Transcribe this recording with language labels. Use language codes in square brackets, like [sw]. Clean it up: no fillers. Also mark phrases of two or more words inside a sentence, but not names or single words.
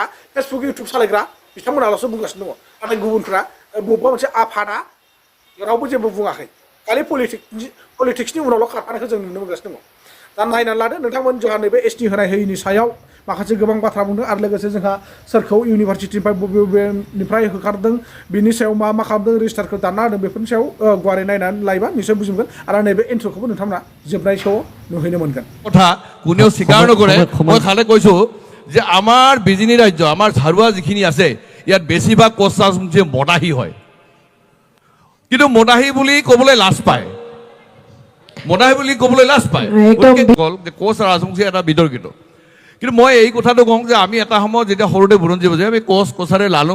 [brx] फेसबुक इउटुब सालायग्रा बिथांमोनाल'सो बुंगासिनो दङ नाथाय गुबुनफ्रा बबेबा मोनसे आफादा रावबो जेबो बुङाखै खालि पलिटिक्सनि उनावल' खारफानायखौ जों नुनो मोनगासिनो दङ दा नायनानै लादो नोंथांमोन जोंहा नैबे एसटि होनाय होयिनि सायाव माखासे गोबां बाथ्रा बुंदों आरो लोगोसे जोंहा सोरखौ इउनिभारसिटिनिफ्राय बबेनिफ्राय होखारदों बिनि सायाव मा खालामदों रेजिस्टारखौ दानना होदों बेफोरनि सायाव गुवारै नायनानै लायोबा निश्चय बुजि मोनगोन आरो नैबे इन्ट्र'खौबो नोंथांमोना जोबनाय श'आव নুहैनो मोनगोन [as] কথা কোনেও স্বীকাৰ নকৰে মই খালে কৈছো যে আমাৰ বিজিনী ৰাজ্য আমাৰ ঝাৰুৱা যিখিনি আছে ইয়াত বেছিভাগ কোচ ৰাজবংশী মদাহী হয় কিন্তু মদাহী বুলি ক'বলৈ লাজ পায় কোচ ৰাজবংশী এটা বিতৰ্কিত কিন্তু মই এই কথাটো কওঁ যে আমি এটা সময়ত যেতিয়া সৰুতে বুৰঞ্জী বুজে আমি কোচ কোচাৰে লালুং